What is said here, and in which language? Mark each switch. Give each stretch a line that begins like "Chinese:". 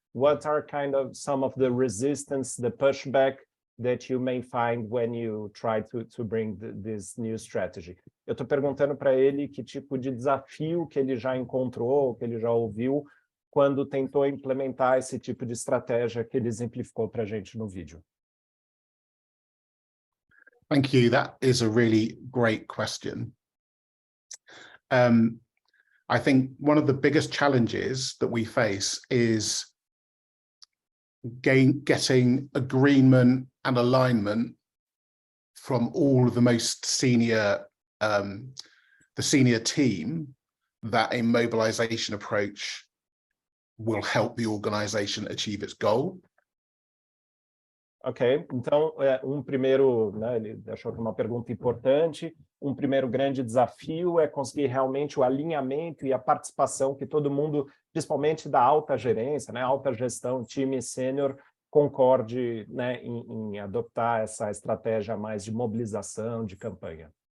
English: What are kind of some of the resistance, the pushback that you may find when you try to bring this new strategy?
Portuguese: Eu estou perguntando para ele que tipo de desafio que ele já encontrou, que ele já ouviu, quando tentou implementar esse tipo de estratégia que ele exemplificou para a gente no vídeo.
English: Thank you. That is a really great question. I think one of the biggest challenges that we face is getting agreement and alignment from all of the most senior, the senior team, that a mobilization approach will help the organization achieve its goal.
Portuguese: Ok, então primeiro, né, ele achou que é uma pergunta importante, primeiro grande desafio é conseguir realmente o alinhamento e a participação que todo mundo, principalmente da alta gerência, né, alta gestão, time sênior, concorde, né, em adotar essa estratégia mais de mobilização, de campanha.